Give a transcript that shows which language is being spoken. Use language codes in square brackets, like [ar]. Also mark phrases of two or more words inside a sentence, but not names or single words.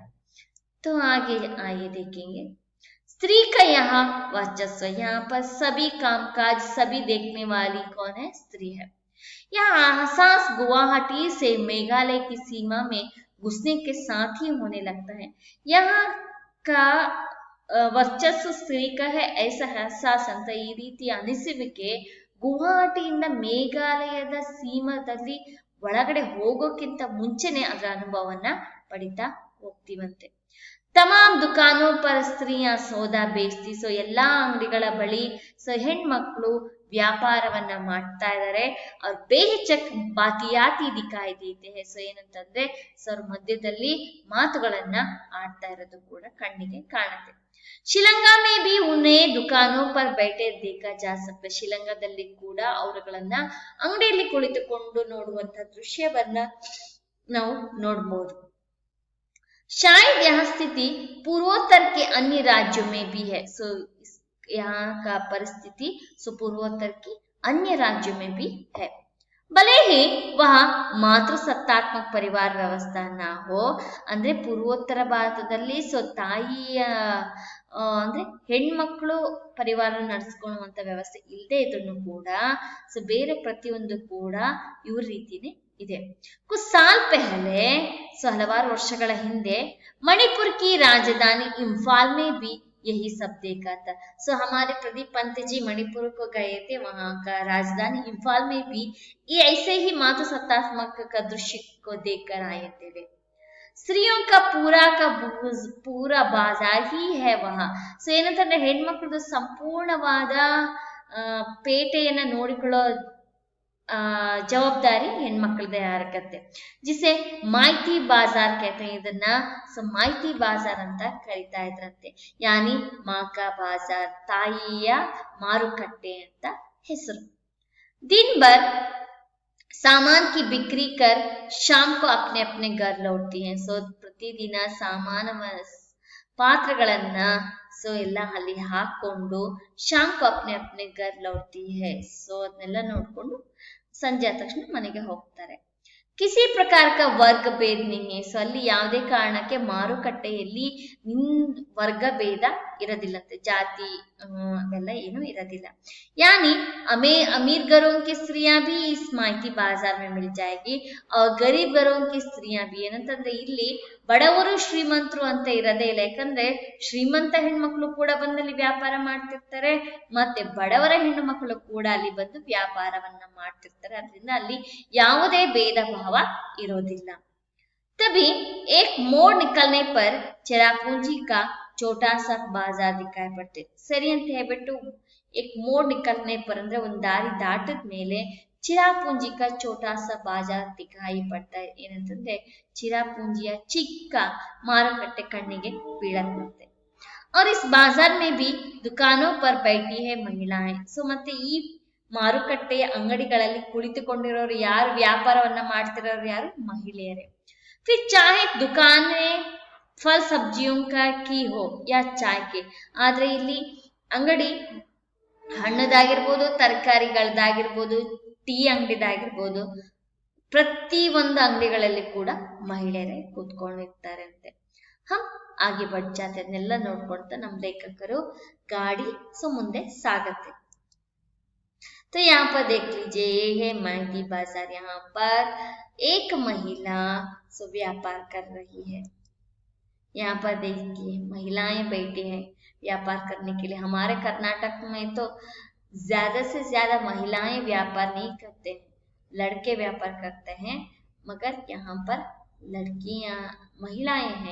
[hi] तो आगे आइए देखेंगे स्त्री का यहाँ वर्चस्व। यहाँ पर सभी कामकाज, सभी देखने वाली कौन है, स्त्री है। यहाँ एहसास गुवाहाटी से मेघालय की सीमा में घुसने के साथ ही होने लगता है। यहाँ का [kn] ವರ್ಚಸ್ಸು ಸ್ತ್ರೀಕ [hi] है ऐसा एहसास [kn] ಅಂತ ಈ ರೀತಿ ಅನಿಸುವಿಕೆ ಗುವಾಹಟಿಯಿಂದ ಮೇಘಾಲಯದ ಸೀಮಾದಲ್ಲಿ ಒಳಗಡೆ ಹೋಗೋಕ್ಕಿಂತ ಮುಂಚೆನೆ ಅದರ ಅನುಭವವನ್ನ ಪಡಿತಾ ಹೋಗ್ತೀವಂತೆ। [hi] तमाम दुकानों पर स्त्रियां सौदा बेचती। [kn] सो ಎಲ್ಲಾ ಅಂಗಡಿಗಳ ಬಳಿ ಹೆಣ್ಮಕ್ಳು ವ್ಯಾಪಾರವನ್ನ ಮಾಡ್ತಾ ಇದ್ದಾರೆ। [hi] और बेहिचक बातियाती दिखाई देते हैं। [kn] सो ಏನಂತಂದ್ರೆ ಸರ್ ಮಧ್ಯದಲ್ಲಿ ಮಾತುಗಳನ್ನ ಆಡ್ತಾ ಇರೋದು ಕೂಡ ಕಣ್ಣಿಗೆ ಕಾಣುತ್ತೆ। [hi] ಶಿಲಂಗಾ में भी उन्हें दुकानों पर बैठे देखा जा सकता है। [kn] ಶಿಲಂಗಾದಲ್ಲಿ ಕೂಡ ಅವರುಗಳನ್ನ ಅಂಗಡಿಯಲ್ಲಿ ಕುಳಿತುಕೊಂಡು ನೋಡುವಂತ ದೃಶ್ಯವನ್ನ ನಾವು ನೋಡಬಹುದು। [hi] शायद यह स्थिति पूर्वोत्तर के अन्य राज्यों में भी है। सो यहाँ का परिस्थिति पूर्वोत्तर की अन्य राज्यों में भी है। भले ही वहाँ मातृ सत्तात्मक परिवार व्यवस्था ना हो, [kn] ಅಂದ್ರೆ ಪೂರ್ವೋತ್ತರ ಭಾರತದಲ್ಲಿ ತಾಯಿಯ ಅಂದ್ರೆ ಹೆಣ್ಮಕ್ಳು ಪರಿವಾರ ನಡೆಸ್ಕೊಳ್ಳುವಂತ ವ್ಯವಸ್ಥೆ ಇಲ್ಲದೆ ಇದ್ರೂ ಕೂಡ ಬೇರೆ ಪ್ರತಿಯೊಂದು ಕೂಡ ಇವ್ರ ರೀತಿನೇ ಇದೆ। [hi] कुछ साल पहले [kn] हलवाರು ವರ್ಷಗಳ ಹಿಂದೆ [hi] मणिपुर की राजधानी इंफाल में भी यही सब देखा था। सो हमारे प्रदीप पंत जी मणिपुर को गए थे, वहां का राजधानी इंफाल में भी ये ऐसे ही मातृ सत्तात्मक का दृश्य को देखकर आए थे। वे स्त्रियों का पूरा बाजार ही है वहां। [kn] सो ಏನಂತಂದ್ರೆ ಹೆಣ್ಮಕ್ಳದ್ದು ಸಂಪೂರ್ಣವಾದ ಪೇಟೆಯನ್ನ ನೋಡಿಕೊಳ್ಳೋ जवाबदारी ಹೆಣ್ಮಕ್ಳದೇ ಆಗಿರುತ್ತೆ। [hi] जिसे माइती बाजार कहते हैं। [kn] ಇದನ್ನ ಮಾಹಿತಿ ಬಾಜಾರ್ ಅಂತ ಕರೀತಾ ಇದ್ರಂತೆ। [hi] यानी माँ का बाज़ार, [kn] ತಾಯಿಯ ಮಾರುಕಟ್ಟೆ ಅಂತ ಹೆಸರು। [hi] दिन भर सामान की बिक्री कर शाम को अपने अपने घर लौटती हैं. [kn] ಸೊ ಪ್ರತಿದಿನ ಪಾತ್ರಗಳನ್ನ ಎಲ್ಲ ಅಲ್ಲಿ ಹಾಕೊಂಡು [hi] शाम को अपने अपने घर लौटती है. [kn] ಸೊ ಅದನ್ನೆಲ್ಲ ನೋಡ್ಕೊಂಡು ಸಂಜೆ ಆದ ತಕ್ಷಣ ಮನೆಗೆ ಹೋಗ್ತಾರೆ. [hi] किसी प्रकार का वर्ग भेद नहीं है. [kn] ಸೊ ಅಲ್ಲಿ ಯಾವುದೇ ಕಾರಣಕ್ಕೆ ಮಾರುಕಟ್ಟೆಯಲ್ಲಿ ವರ್ಗ ಭೇದ ಇರೋದಿಲ್ಲಂತೆ, ಜಾತಿ ಅವೆಲ್ಲ ಏನು ಇರೋದಿಲ್ಲ. [hi] यानी हमें अमीर घरों की स्त्रियां भी इस माइती बाजार में मिल जाएगी और गरीब घरों की स्त्रियां भी. [kn] ಏನಂತಂದ್ರೆ ಇಲ್ಲಿ ಬಡವರು ಶ್ರೀಮಂತರು ಅಂತ ಇರೋದೇ ಇಲ್ಲ, ಯಾಕಂದ್ರೆ ಶ್ರೀಮಂತ ಹೆಣ್ಮಕ್ಳು ಕೂಡ ಬಂದಲ್ಲಿ ವ್ಯಾಪಾರ ಮಾಡ್ತಿರ್ತಾರೆ, ಮತ್ತೆ ಬಡವರ ಹೆಣ್ಣು ಮಕ್ಕಳು ಕೂಡ ಅಲ್ಲಿ ಬಂದು ವ್ಯಾಪಾರವನ್ನ ಮಾಡ್ತಿರ್ತಾರೆ. ಅದರಿಂದ ಅಲ್ಲಿ ಯಾವುದೇ ಭೇದ ಭಾವ ಇರೋದಿಲ್ಲ. [hi] तभी एक मोड़ निकलने पर चिरापूंजी का छोटा सा बाजार दिखाई पड़ते. [kn] ಸರಿ ಅಂತ ಹೇಳ್ಬಿಟ್ಟು [hi] एक मोड़ निकलने पर [kn] ಅಂದ್ರೆ ಒಂದು ದಾರಿ ದಾಟದ ಮೇಲೆ [hi] ಚಿರಾಪುಂಜಿ का छोटा सा बाजार दिखाई पड़ता है. [kn] ಏನಂತಂದ್ರೆ ಚಿರಾಪುಂಜಿಯ ಚಿಕ್ಕ ಮಾರುಕಟ್ಟೆ ಕಣ್ಣಿಗೆ ಬೀಳತ್ತೆ. [hi] और इस बाजार में भी दुकानों पर बैठी है महिलाएं. [kn] ಸೊ ಮತ್ತೆ ಈ ಮಾರುಕಟ್ಟೆಯ ಅಂಗಡಿಗಳಲ್ಲಿ ಕುಳಿತುಕೊಂಡಿರೋರು ಯಾರು, ವ್ಯಾಪಾರವನ್ನ ಮಾಡ್ತಿರೋರು ಯಾರು, ಮಹಿಳೆಯರೇ. [hi] फिर चाहे दुकान में फल सब्जियों का की हो या चाय के. [kn] ಆದ್ರೆ ಇಲ್ಲಿ ಅಂಗಡಿ ಹಣ್ಣದಾಗಿರ್ಬೋದು, ತರಕಾರಿಗಳದಾಗಿರ್ಬೋದು, ಟೀ ಅಂಗಡಿದಾಗಿರ್ಬೋದು, ಪ್ರತಿ ಒಂದು ಅಂಗಡಿಗಳಲ್ಲಿ ಕೂಡ ಮಹಿಳೆಯರೇ ಕೂತ್ಕೊಂಡಿರ್ತಾರೆ ಅಂತೆ. ಹಾಗೆ ಬಡ್ಜಾತೆ ಅದನ್ನೆಲ್ಲ ನೋಡ್ಕೊಳ್ತಾ ನಮ್ಮ ಲೇಖಕರು ಗಾಡಿ ಮುಂದೆ ಸಾಗತ್ತೆ. [hi] तो यहाँ पर देख लीजिए, ये है महंगी बाजार. यहाँ पर एक महिला व्यापार कर रही है. यहाँ पर देखिए महिलाएं बैठी हैं व्यापार करने के लिए. हमारे कर्नाटक में तो ज्यादा से ज्यादा महिलाएं व्यापार नहीं करते हैं, लड़के व्यापार करते हैं, मगर यहाँ पर लड़कियां महिलाएं हैं.